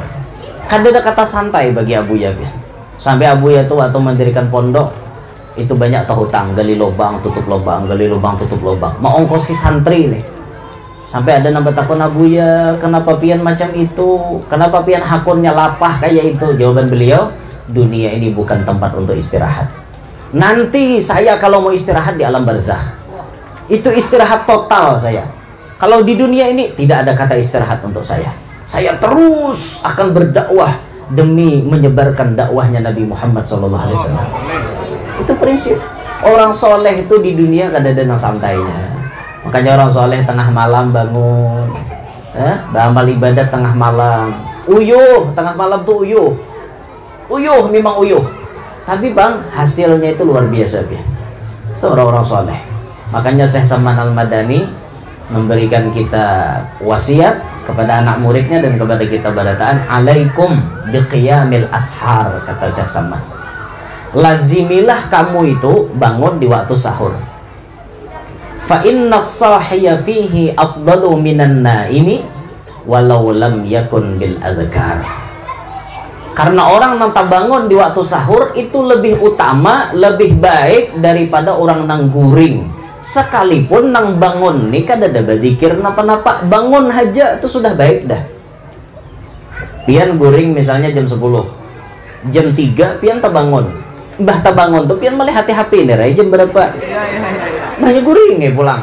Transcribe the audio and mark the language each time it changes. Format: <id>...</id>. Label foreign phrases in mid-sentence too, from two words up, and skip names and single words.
<id>Kan ada kata santai bagi Abuya ya. Sampai Abuya tuh waktu mendirikan pondok itu banyak hutang, gali lubang tutup lubang, gali lubang tutup lubang. Mau ongkosi santri nih. Sampai ada nambah takon Abuya, kenapa pian macam itu? Kenapa pian hakunnya lapah kayak itu? Jawaban beliau, dunia ini bukan tempat untuk istirahat. Nanti saya kalau mau istirahat di alam barzakh. Itu istirahat total saya. Kalau di dunia ini tidak ada kata istirahat untuk saya. Saya terus akan berdakwah demi menyebarkan dakwahnya Nabi Muhammad SAW. Itu prinsip. Orang soleh itu di dunia kadang-kadang santainya. Makanya orang soleh tengah malam bangun, beramal ibadat tengah malam. Uyuh, tengah malam tuh uyuh. Uyuh, memang uyuh. Tapi bang, hasilnya itu luar biasa. Itu orang-orang soleh. Makanya Syekh Saman Al-Madani memberikan kita wasiat kepada anak muridnya dan kepada kita barataan,</id> <ar>عليكم بقيام السحر,</ar> <id>kata Syekh Saman. Lazimilah kamu itu bangun di waktu sahur.</id> <ar>فإن الساهي فيه أفضل من النائم ولو لم يكن بالأذكار.</ar> <id>Karena orang nanti bangun di waktu sahur itu lebih utama, lebih baik daripada orang nang guring. Sekalipun nang bangun nih kada ada berzikir napa-napa, bangun aja itu sudah baik dah. Pian guring misalnya jam 10, jam 3 pian terbangun, mbah terbangun tuh pian melihat HP nih jam berapa, banyak guring nih pulang.</id>